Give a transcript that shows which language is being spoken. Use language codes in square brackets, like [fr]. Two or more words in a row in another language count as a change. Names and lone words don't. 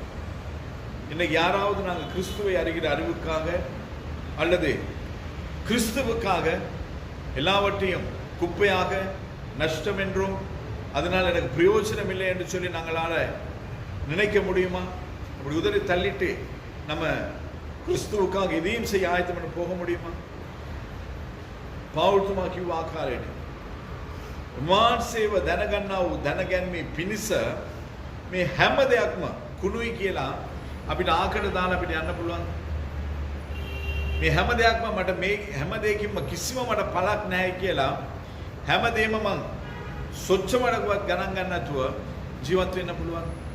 [ta] இன்னைக்கு யாராவது நாங்கள் கிறிஸ்துவை அறிகிற அறிவுக்காக அல்லது கிறிஸ்துவுக்காக எல்லாவற்றையும் குப்பையாக நஷ்டம் என்றும் அதனால் எனக்கு பிரயோஜனம் இல்லை என்று சொல்லி நாங்களால நினைக்க முடியுமா? அப்படி உதறி தள்ளிட்டு நம்ம கிறிஸ்துவுக்காக இதையும் செய்ய ஆயத்தம் பண்ண போக முடியுமா? [si] පෞල්තුමා කිව්ව ආකාරයට උන්වහන්සේව දැනගන්නා වූ දැනගැන්මේ පිණිස මේ හැම දෙයක්ම කුණුයි කියලා අපිට ආකට දාලා අපිට යන්න පුළුවන්. මේ හැම දෙයක්ම මට මේ හැම දෙයකින්ම කිසිම මට පළක් නැහැ කියලා හැම දෙයක්ම මං සොච්චමඩකවත් ගණන් ගන්න නැතුව ජීවත් වෙන්න පුළුවන්.